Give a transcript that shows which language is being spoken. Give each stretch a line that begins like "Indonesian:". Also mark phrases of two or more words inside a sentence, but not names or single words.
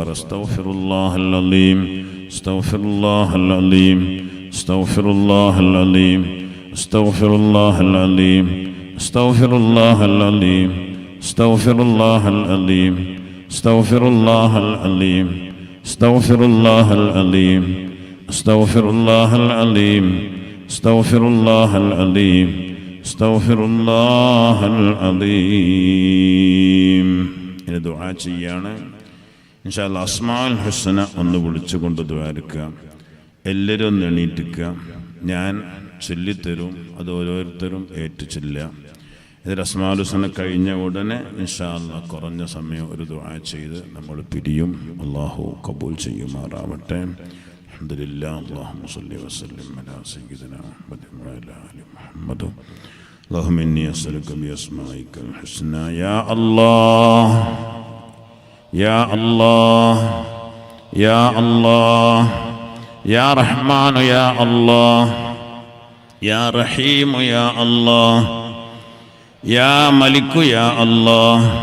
Arabic: استغفر الله العظيم استغفر الله العظيم استغفر الله العظيم استغفر الله العظيم استغفر الله العظيم استغفر الله العظيم استغفر الله العظيم استغفر الله العظيم استغفر الله العظيم استغفر الله العظيم استغفر الله العظيم.
Malayalam: ഇനി ദുആ ചെയ്യാണ്.
Arabic: إن شاء الله أسماء الحسنى
Malayalam: ഒന്ന് വിളിച്ചുകൊണ്ട് ദുആരിക്കുക. എല്ലാവരും ഒന്ന് എണീറ്റിക്കുക. ഞാൻ ചൊല്ലിത്തരും, അത് ഓരോരുത്തരും ഏറ്റു ചൊല്ലുക. ഇതിൽ
Arabic: أسماء الحسنى
Malayalam: കഴിഞ്ഞ ഉടനെ
Arabic: إن شاء الله
Malayalam: കുറഞ്ഞ സമയം ഒരു ദുആ ചെയ്ത് നമ്മൾ പിരിയും. അല്ലാഹു കബൂൽ ചെയ്യുമാറാവട്ടെ.
Arabic: الحمد لله. اللهم صل وسلم على سيدنا محمد وعلى آل محمد. اللهم إني أسألك بأسمائك الحسنى يا الله يا الله يا الله يا رحمن يا الله يا رحيم يا الله يا ملك يا الله